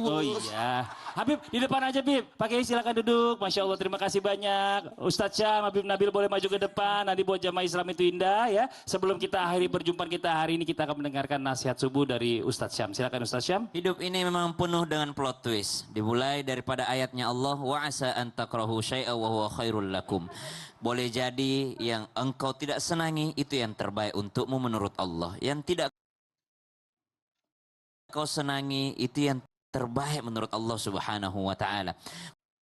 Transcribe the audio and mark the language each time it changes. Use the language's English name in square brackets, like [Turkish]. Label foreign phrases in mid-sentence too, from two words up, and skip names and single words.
[Indonesian] Oh iya. Habib, di depan aja Bib. Pak Kiai silakan duduk. [Arabic] Masya Allah, [Indonesian] terima kasih banyak. Ustadz Syam, Habib Nabil boleh maju ke depan. Nanti buat jamaah Islam itu indah ya. Sebelum kita akhiri perjumpaan kita hari ini, kita akan mendengarkan nasihat subuh dari Ustadz Syam. Silakan Ustadz Syam. Hidup ini memang penuh dengan [English] plot twist. [Indonesian] Dimulai daripada ayatnya Allah, [Arabic] wa asa an takrahu syai'a wa huwa khairul lakum. [Indonesian] Boleh jadi yang engkau tidak senangi itu yang terbaik untukmu menurut Allah. Yang tidak kau senangi itu yang terbaik menurut Allah [Arabic] Subhanahu wa taala.